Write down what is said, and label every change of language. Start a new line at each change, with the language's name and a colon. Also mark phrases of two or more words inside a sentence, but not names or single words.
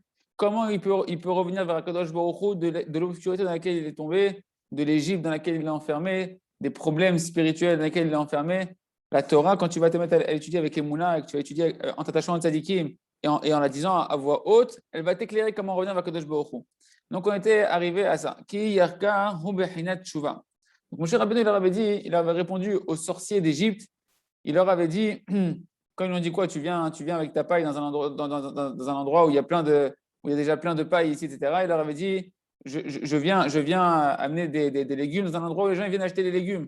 French: Comment il peut revenir vers
Hebrew: הקדוש ברוך הוא
French: de l'obscurité dans laquelle il est tombé, de l'Égypte dans laquelle il est enfermé, des problèmes spirituels dans lesquels il est enfermé. La Torah, quand tu vas te mettre à l'étudier avec Emouna et que tu vas étudier en t'attachant à Tzadikim et en la disant à voix haute, elle va t'éclairer comment revenir vers
Hebrew: הקדוש ברוך הוא.
French: Donc on était arrivé à ça.
Hebrew: כי ירקא הוא בחינת תשובה.
French: Donc Moshe Rabbeinu, il avait répondu aux sorciers d'Égypte. Il leur avait dit, quand ils lui ont dit quoi, tu viens avec ta paille dans un endroit où il y a déjà plein de paille ici, etc. Il leur avait dit, je viens amener des légumes dans un endroit où les gens viennent acheter des légumes.